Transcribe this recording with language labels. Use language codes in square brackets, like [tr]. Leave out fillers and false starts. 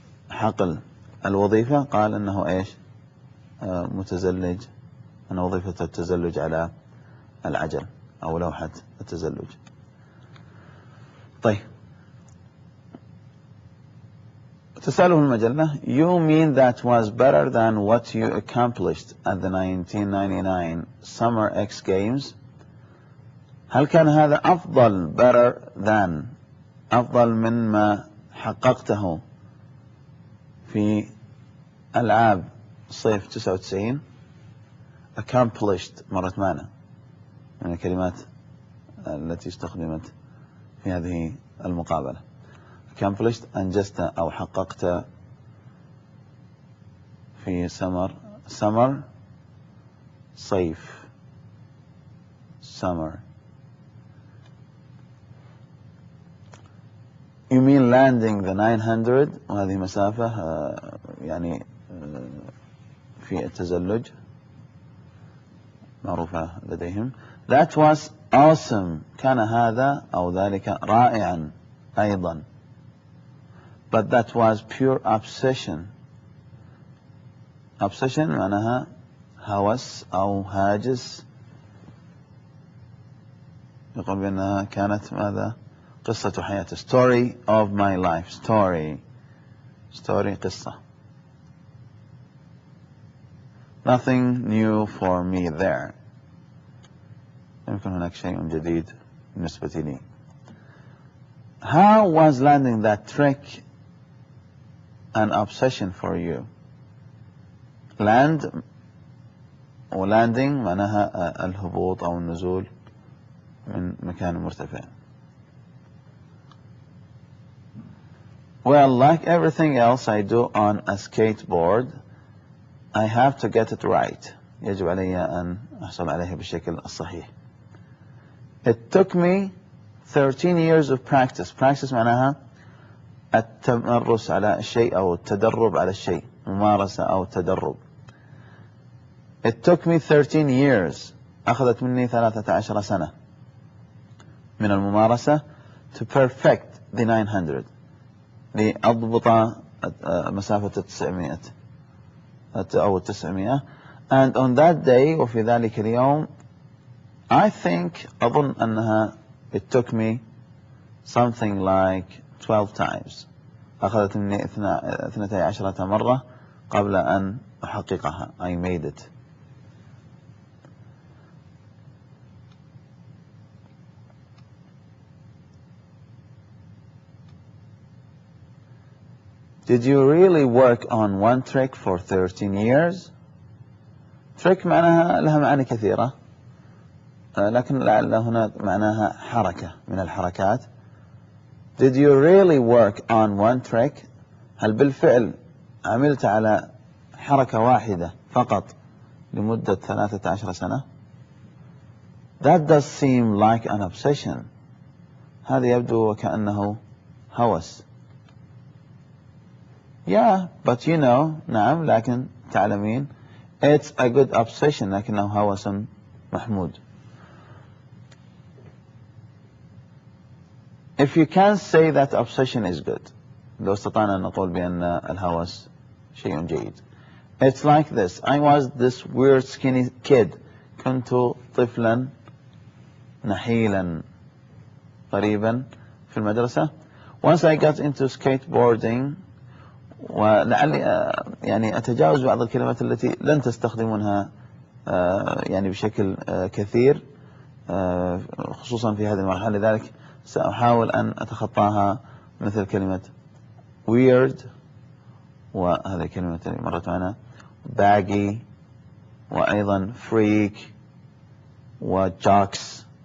[ar] حقل الوظيفة قال أنه إيش؟ متزلج، أن وظيفة التزلج على العجل أو لوحة التزلج. طيب، تسأله المجلة: [en] You mean that was better than what you accomplished at the 1999 Summer X Games? [ar] هل كان هذا أفضل better than أفضل من ما حققته في ألعاب صيف 99؟ accomplished مرت معنا من الكلمات التي استخدمت في هذه المقابلة. accomplished أنجزت أو حققت في summer صيف summer. [en] You mean landing the 900، [ar] وهذه مسافة يعني في التزلج معروفة لديهم. [en] That was awesome، [ar] كان هذا أو ذلك رائعا أيضا. [en] But that was pure obsession. [ar] obsession معناها هوس أو هاجس. يقول بأنها كانت ماذا؟ قصة حياتي. [en] story of my life. story قصة. nothing new for me there. [ar] يمكن هناك شيء جديد بالنسبة لي. [en] How was landing that trick an obsession for you? [ar] land و landing معناها الهبوط أو النزول من مكان مرتفع. [en] Well, like everything else I do on a skateboard, I have to get it right. [ar] يجب علي أن أحصل عليها بالشكل الصحيح. [en] It took me 13 years of practice. [ar] Practice معناها التمرس على الشيء أو التدرب على الشيء، ممارسة أو تدرب. [en] It took me 13 years. [ar] أخذت مني 13 سنة من الممارسة [en] to perfect the 900، [ar] لأضبط مسافة 900 أو 900. [en] And on that day، [ar] وفي ذلك اليوم، [en] I think [ar] أظن أنها [en] it took me something like 12 times. [ar] أخذت مني 12 مرة قبل أن أحققها. [en] I made it. Did you really work on one trick for 13 years? [ar] trick معناها لها معاني كثيرة، لكن لعل هنا معناها حركة من الحركات. [en] Did you really work on one trick؟ [ar] هل بالفعل عملت على حركة واحدة فقط لمدة 13 سنة؟ [en] That does seem like an obsession. [ar] هذا يبدو وكأنه هوس. [en] Yeah, but you know، [ar] نعم لكن تعلمين، [en] it's a good obsession، [ar] لكنه هوس محمود. [en] If you can say that obsession is good، [ar] لو استطعنا أن نقول بأن الهوس شيء جيد. [en] It's like this. I was this weird skinny kid. [ar] كنت طفلا نحيلا قريبا في المدرسة. Once I got into skateboarding، ولعلي يعني أتجاوز بعض الكلمات التي لن تستخدمونها يعني بشكل كثير خصوصا في هذه المرحلة، لذلك سأحاول أن أتخطاها، مثل كلمة weird، وهذه الكلمة التي مرت معنا baggy، وأيضا freak وjocks.